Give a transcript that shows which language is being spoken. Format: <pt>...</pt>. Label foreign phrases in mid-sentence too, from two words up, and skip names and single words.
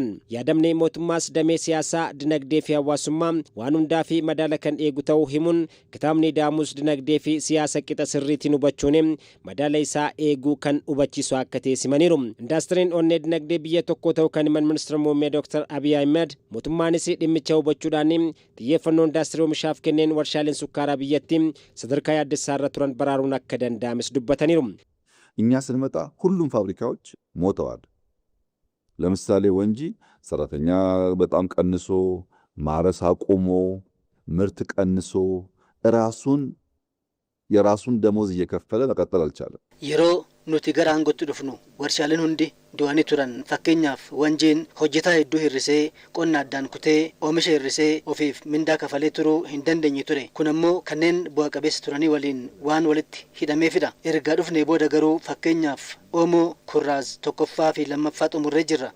<om>Yaadamni mootummaas damee siyaasaa dinagdee fi hawaasummaa waan hundaa fi madaala kan eegu ta'uu himuun kitaabni ida'amuus dinagdee fi siyaasa qixa sirriitiin hubachuun madaala isaa eeguu kan hubachiisu akka teessimaniiru. Industiriin onnee dinagdee biyya tokko ta'uu kan himan ministeerri muummee Dr. Abiy Ahmed mootummaanis dhimmicha hubachuudhaan xiyyeeffannoo industirii oomishaaf kenneen warshaaleen sukkaaraa biyyattii sadarkaa yaaddessaa irra turan baraaruun akka danda'ames dubbataniiru.</om> <am>እኛ ስንመጣ ሁሉም ፋብሪካዎች ሞተዋል። ለምሳሌ ወንጂ ሰራተኛ በጣም ቀንሶ ማረስ አቁሞ ምርት ቀንሶ የራሱን ደሞዝ እየከፈለ መቀጠል አልቻለም።</am> <om>yeroo nuti gara aangootti dhufnu warshaaleen hundi du'anii turan. Fakkeenyaaf Wanjiin hojjetaa hedduu hirrisee qonna addaan kutee oomisha hirrisee ofiif mindaa kafalee turuu hin dandeenye ture. Kun ammoo kanneen bu'a qabeessa turanii waliin waan walitti hidhameefidha. Ergaa dhufnee booda garuu fakkeenyaaf Oomoo Kurraaz tokkoffaa fi lammaffaa xumurree jirra.</om>